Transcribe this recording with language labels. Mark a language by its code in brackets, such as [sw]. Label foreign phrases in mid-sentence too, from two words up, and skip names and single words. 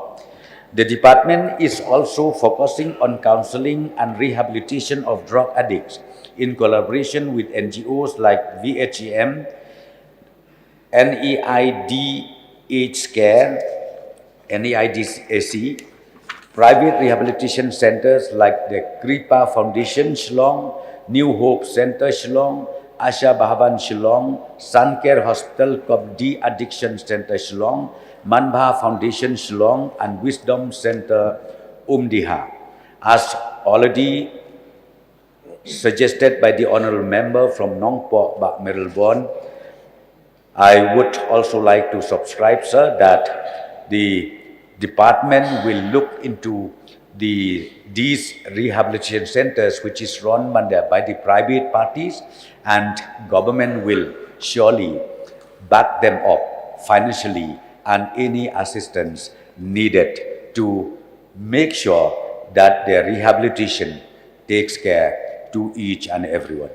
[en] The department is also focusing on counseling and rehabilitation of drug addicts in collaboration with NGOs like VHEM, NEIDAC, private rehabilitation centers like the Kripa Foundation Shillong, New Hope Center Shillong, Asha Bhavan Shillong, Suncare Hospital De-Addiction Center Shillong, Manbha Foundation Shillong, and Wisdom Center Umdiha. As already suggested by the Honourable Member from Nongpok, Mayral, I would also like to subscribe, sir, that the department will look into these rehabilitation centers which is run by the private parties, and government will surely back them up financially and any assistance needed to make sure that their rehabilitation takes care to each and everyone.